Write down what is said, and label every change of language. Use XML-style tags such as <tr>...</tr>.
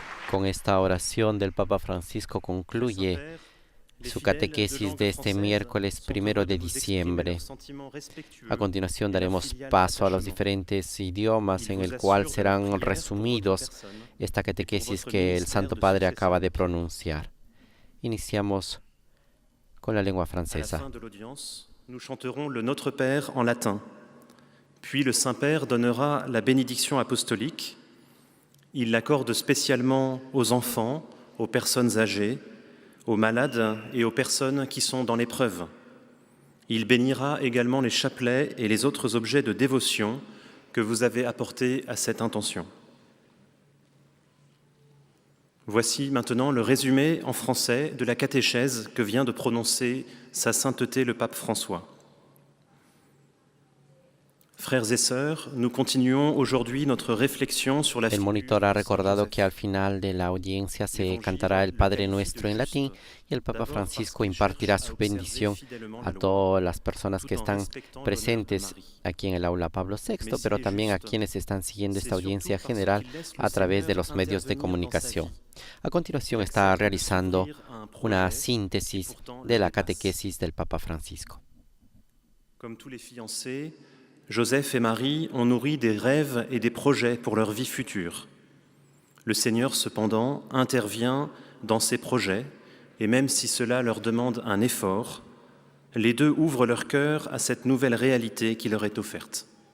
<es>Con esta oración del Papa Francisco concluye su catequesis de este miércoles 1 de diciembre. A continuación daremos paso a los diferentes idiomas en el cual serán resumidos esta catequesis que el Santo Padre acaba de pronunciar. Iniciamos con la lengua francesa.</es> <fr>Nous chanterons le Notre Père en latin. Puis le Saint-Père donnera la bénédiction apostolique. Il l'accorde spécialement aux enfants, aux personnes âgées, aux malades et aux personnes qui sont dans l'épreuve. Il bénira également les chapelets et les autres objets de dévotion que vous avez apportés à cette intention. Voici maintenant le résumé en français de la catéchèse que vient de prononcer Sa Sainteté le Pape François. Frères et sœurs, nous continuons aujourd'hui notre réflexion sur la</fr> <es>El monitor ha recordado que al final de la audiencia se cantará el Padre Nuestro en latín y el Papa Francisco impartirá su bendición a todas las personas que están presentes aquí en el aula Pablo VI, pero también a quienes están siguiendo esta audiencia general a través de los medios de comunicación. A continuación está realizando una síntesis de la catequesis del Papa Francisco.</es> <fr>Comme tous les fiancés, Joseph et Marie ont nourri des rêves et des projets pour leur vie future. Le Seigneur, cependant, intervient dans ces projets, et même si cela leur demande un effort, les deux ouvrent leur cœur à cette nouvelle réalité qui leur est offerte.</fr>